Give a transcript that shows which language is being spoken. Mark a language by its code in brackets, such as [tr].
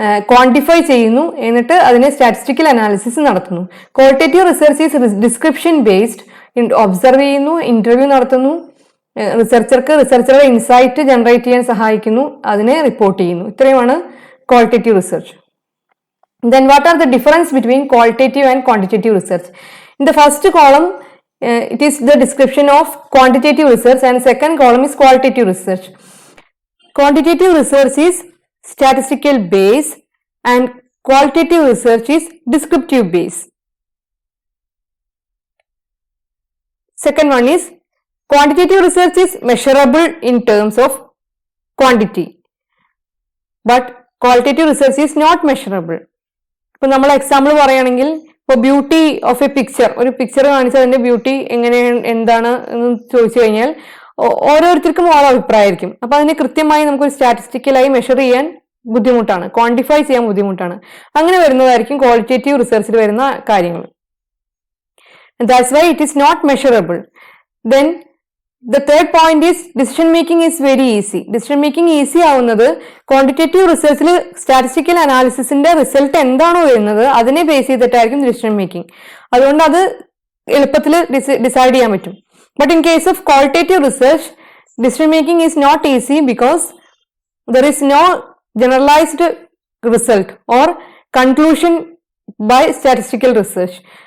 [ml] Quantify ചെയ്യുന്നു, എന്നിട്ട് അതിനെ സ്റ്റാറ്റിസ്റ്റിക്കൽ അനാലിസിസ് നടത്തുന്നു. [en] Qualitative research is description based. [ml] Observe ചെയ്യുന്നു, ഇന്റർവ്യൂ നടത്തുന്നു, റിസർച്ചറുടെ ഇൻസൈറ്റ് ജനറേറ്റ് ചെയ്യാൻ സഹായിക്കുന്നു, അതിനെ റിപ്പോർട്ട് ചെയ്യുന്നു. ഇത്രയുമാണ് qualitative research. [en] Then what are the difference between qualitative and quantitative research? In the first column, it is the description of quantitative research, and second column is qualitative research. Quantitative research is statistical base and qualitative research is descriptive base. Second one is quantitative research is measurable in terms of quantity, but qualitative research is not measurable. [ml] ഇപ്പൊ നമ്മൾ example പറയുകയാണെങ്കിൽ ഇപ്പോൾ [en] beauty of a picture, [ml] ഒരു picture കാണിച്ച് അതിന്റെ beauty എങ്ങനെ എന്താണ് എന്ന് ചോദിച്ചു കഴിഞ്ഞാൽ ഓരോരുത്തർക്കും ഓരോ അഭിപ്രായമായിരിക്കും. അപ്പൊ അതിനെ കൃത്യമായി നമുക്കൊരു സ്റ്റാറ്റിസ്റ്റിക്കലായി മെഷർ ചെയ്യാൻ ബുദ്ധിമുട്ടാണ്, ക്വാണ്ടിഫൈ ചെയ്യാൻ ബുദ്ധിമുട്ടാണ്. അങ്ങനെ വരുന്നതായിരിക്കും ക്വാളിറ്റേറ്റീവ് റിസർച്ചിൽ വരുന്ന കാര്യങ്ങൾ. [en] That's why it is not measurable. Then The third point is decision making is very easy. Decision making easy [ml] ആവുന്നത് ക്വാണ്ടിറ്റേറ്റീവ് റിസർച്ചിൽ സ്റ്റാറ്റിസ്റ്റിക്കൽ അനാലിസിസിന്റെ റിസൾട്ട് എന്താണോ വരുന്നത് അതിനെ ബേസ് ചെയ്തിട്ടായിരിക്കും ഡിസിഷൻ മേക്കിംഗ്. അതുകൊണ്ട് അത് എളുപ്പത്തിൽ ഡിസൈഡ് ചെയ്യാൻ പറ്റും. [en] But in case of qualitative research decision making is not easy because there is no generalised result or conclusion by statistical research.